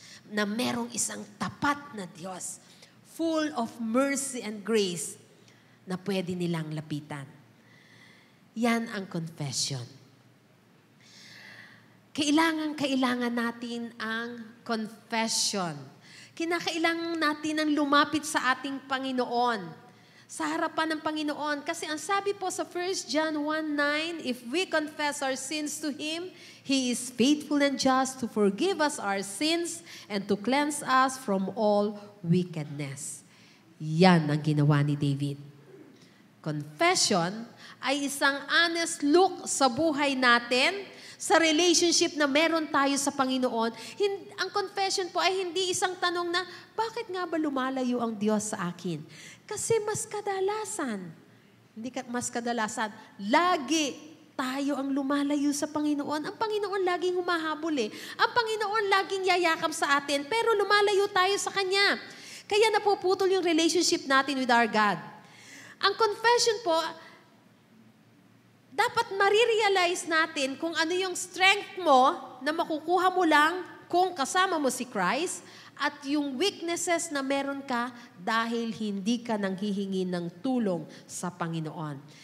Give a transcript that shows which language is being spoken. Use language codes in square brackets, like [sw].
[tl] Na merong isang tapat na Diyos, full of mercy and grace, na pwede nilang lapitan. Yan ang confession. Kailangan natin ang confession. Kinakailangan natin ang lumapit sa ating Panginoon, sa harapan ng Panginoon. [en] Kasi ang sabi po sa 1 John 1:9, if we confess our sins to Him, He is faithful and just to forgive us our sins and to cleanse us from all wickedness. [tl] Yan ang ginawa ni David. Confession ay isang honest look sa buhay natin, sa relationship na meron tayo sa Panginoon. Ang confession po ay hindi isang tanong na, bakit nga ba lumalayo ang Diyos sa akin? Kasi mas kadalasan, lagi tayo ang lumalayo sa Panginoon. Ang Panginoon laging humahabol eh. Ang Panginoon laging yayakap sa atin, pero lumalayo tayo sa Kanya. Kaya napuputol yung relationship natin with our God. Ang confession po, dapat marirealize natin kung ano yung strength mo na makukuha mo lang kung kasama mo si Christ at yung weaknesses na meron ka dahil hindi ka nanghihingi ng tulong sa Panginoon.